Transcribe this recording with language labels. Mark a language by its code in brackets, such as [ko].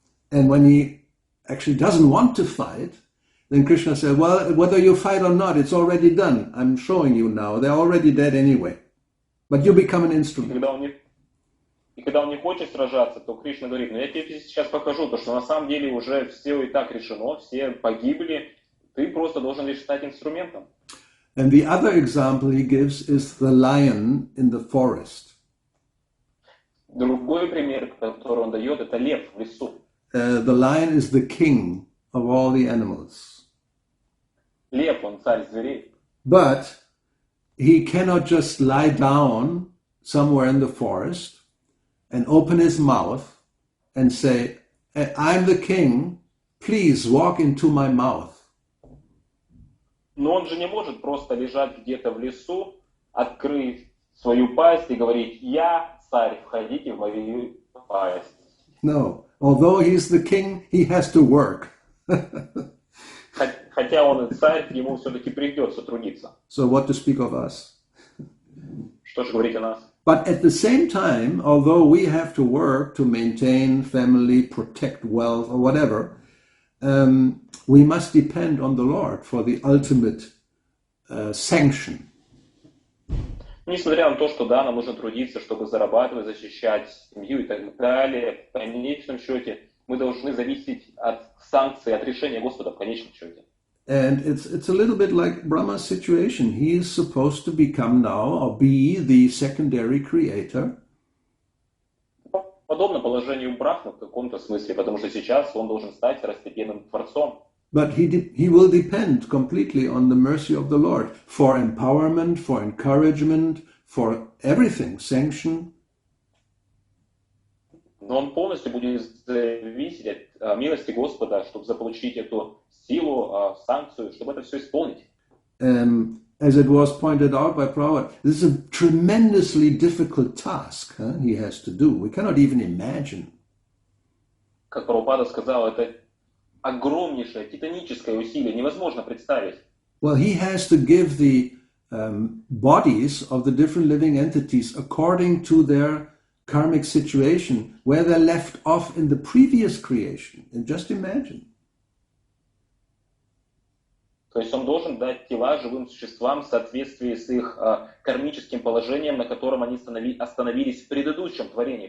[en] And when he actually doesn't want to fight, then Krishna says, well, whether you fight or not, it's already done. I'm showing you now. They're already dead anyway. But you become an [ru] И [en] instrument. [ru] когда он не хочет сражаться, то Кришна говорит, ну я тебе сейчас покажу, то, что на самом деле уже все и так решено, все погибли, ты просто должен лишь стать инструментом. [en] And the other example he gives is the lion in the forest. [ru] Другой пример, который он дает, это лев в лесу. [en] The lion is the king of all the animals. [ru] Лев, он царь зверей. [en] But he cannot just lie down somewhere in the forest and open his mouth and say, I'm the king, please walk into my mouth. [ru] Но он же не может просто лежать где-то в лесу, открыть свою пасть и говорить, я царь, входите в мою пасть. [en] No. Although he's the king, he has to work. [ru] Хотя он и царь, ему все-таки придется трудиться. [en] So what to speak of us? [ru] Что же говорить о нас? [en] But at the same time, although we have to work to maintain family, protect wealth, or whatever, we must depend on the Lord for the ultimate sanction. [ru] Несмотря на то, что да, нам нужно трудиться, чтобы зарабатывать, защищать семью и так далее, в конечном счете мы должны зависеть от санкций, от решения Господа в конечном счете. [en] And it's a little bit like Brahma's situation. He is supposed to become now or be the secondary creator. [ru] Подобно положению Брахмы в каком-то смысле, потому что сейчас он должен стать второстепенным творцом. [en] But he will depend completely on the mercy of the Lord for empowerment, for encouragement, for everything, sanction. [ru] Но он полностью будет зависеть от милости Господа, чтобы заполучить эту силу, санкцию, чтобы это все исполнить. [en] As it was pointed out by Prabhupada, this is a tremendously difficult task he has to do. We cannot even imagine. [ru] Как Прабхупада сказал, это огромнейшее, титаническое усилие, невозможно представить. [en] Well, he has to give the bodies of the different living entities according to their karmic situation, where they're left off in the previous creation. And just imagine. [ru] То есть он должен дать тела живым существам в соответствии с их кармическим положением, на котором они остановились в предыдущем творении.